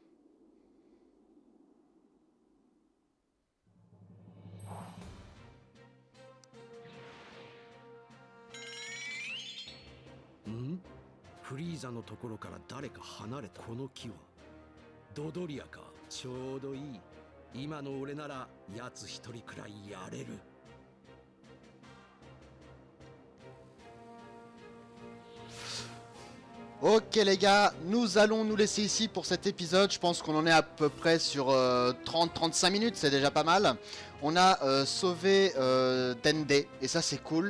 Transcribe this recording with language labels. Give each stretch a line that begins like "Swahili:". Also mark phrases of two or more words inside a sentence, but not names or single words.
Japanese: フリーザのところから誰か離れた。この木はドドリアか。ちょうどいい。今の俺なら奴一人くらいやれる。
French: Ok les gars, nous allons nous laisser ici pour cet épisode. Je pense qu'on en est à peu près sur 30-35 minutes, c'est déjà pas mal. On a sauvé Dende et ça c'est cool.